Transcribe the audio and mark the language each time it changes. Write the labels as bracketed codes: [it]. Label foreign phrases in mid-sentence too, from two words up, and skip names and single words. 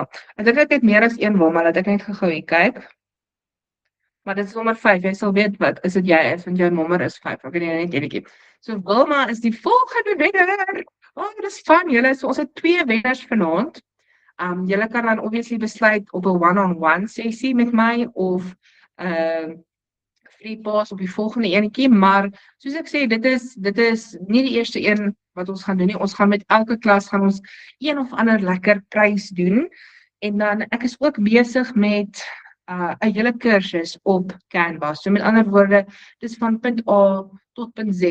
[af] Ek dink ek het meer as 1 Wilma, laat ek net gou hier kyk. Maar dit is nommer 5, jy sal weet wat, is dit jy is, want jou nommer is 5, ek weet nie net enetjie. So Wilma is die volgende wenner. Oh, dit is fun, julle, so ons het 2 wenners vanaand. Julle kan dan obviously besluit op 'n one-on-one sessie met my of [en] free pass [af] op die volgende enetjie, maar soos ek sê, dit is nie die eerste een wat ons gaan doen nie. Ons gaan met elke klas gaan ons een of ander lekker prys doen. En dan ek is ook besig met 'n hele kursus op Canva. So met ander woorde, dis van punt A tot punt Z.